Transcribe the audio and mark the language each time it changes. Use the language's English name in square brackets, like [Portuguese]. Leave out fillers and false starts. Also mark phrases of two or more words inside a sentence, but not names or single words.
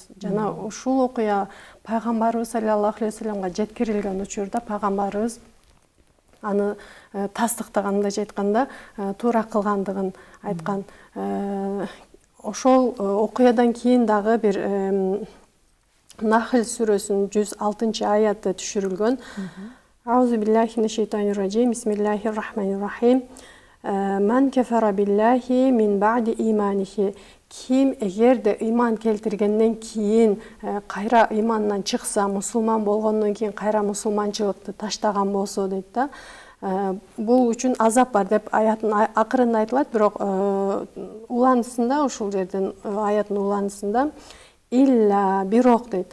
[Kyrgyz] Жана ушул окуя пайгамбарыбыз [Arabic] صلى الله عليه [Kyrgyz] вассаламга жеткирилген учурда пайгамбарыбыз аны тастыктаганда айтканда туура кылгандыгын айткан. Ошол окуядан кийин дагы бир Нахл сүрөсүнүн 106 аятта түшүрүлгөн. [Arabic] أعوذ بالله من الشيطان الرجيم. بسم الله الرحمن الرحيم. من كفر بالله من بعد إيمانه. [Kyrgyz] Ким эгерде ыйман келтиргенден кийин кайра ыймандан чыкса, мусулман болгондон кийин кайра мусулманчылыкты таштаган болсо дейт да. Бул үчүн азап бар деп аяттын акырында айтылат, бирок уландысында, ушул жерден аяттын уландысында илля бирок дейт.